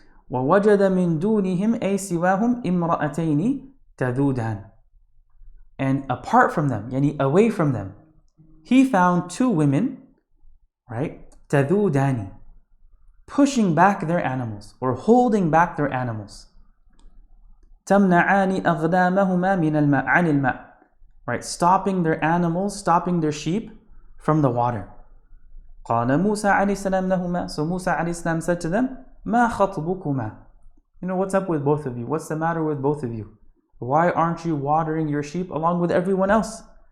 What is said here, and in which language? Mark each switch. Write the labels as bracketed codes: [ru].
[ar] وَوَجَدَ مِن دُونِهِمْ أَيْ سِوَاهُمْ إِمْرَأَتَيْنِ تَذُودَانِ. [en] And apart from them, yani away from them, he found 2 women, right? تَذُودَانِ, pushing back their animals or holding back their animals. [ar] تَمْنَعَانِ أَغْدَامَهُمَا مِنَ الْمَاءِ عَنِ الْمَاءِ, right? [en] Stopping their animals, stopping their sheep from the water. [ar] قَالَ مُوسَى عَلَيْهِ السَّلَامُ لَهُمَا. [en] So Musa alayhi salam said to them, [ar] مَا خَطْبُكُمَا. [en] What's up with both of you? What's the matter with both of you? Why aren't you watering your sheep along with everyone else?